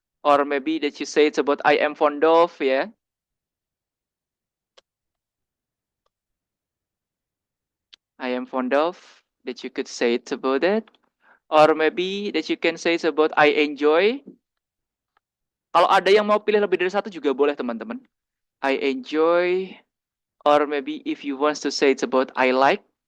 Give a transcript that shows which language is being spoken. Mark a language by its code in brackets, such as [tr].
[en] Or maybe that you say it's about I am fond of ya. I am fond of. That you could say it's about it. Or maybe that you can say it's about I enjoy. [id] Kalau ada yang mau pilih lebih dari satu juga boleh teman-teman. [en] I enjoy. Or maybe if you want to say it's about I like.